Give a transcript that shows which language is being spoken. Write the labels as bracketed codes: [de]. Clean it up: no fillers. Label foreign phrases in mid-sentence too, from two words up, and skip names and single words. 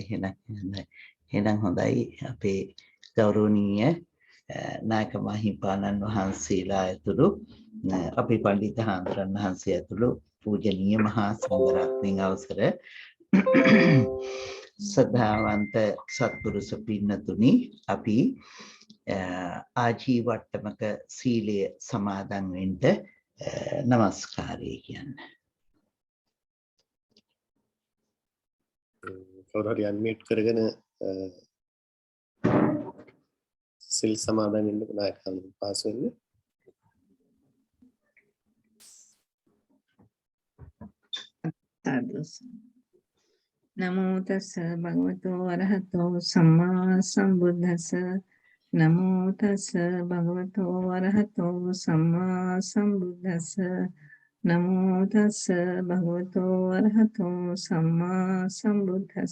[si] එහෙනම් හොඳයි අපේ ගෞරවනීය නායක මහින්පාණන් වහන්සේලා ඇතුළු අපේ පඬිත් හාමුදුරන් වහන්සේ ඇතුළු පූජනීය මහා සංඝරත්නයන් අවසර සදාවන්ත සත්පුරුෂ පින්නතුනි අපි ආජීවට්ටමක සීලය සමාදන් වෙන්න නමස්කාරය කියන්න. කවුරු හරි අන්මියුට් කරගෙන සිල් සමාදන් වෙන්න නායකයන් පාස් වෙන්න. [pi] නමෝ තස්ස භගවතෝ අරහතෝ සම්මා සම්බුද්දස්ස නමෝ තස්ස භගවතෝ අරහතෝ සම්මා සම්බුද්දස්ස නමෝ තස්ස භගවතෝ අරහතෝ සම්මා සම්බුද්දස්ස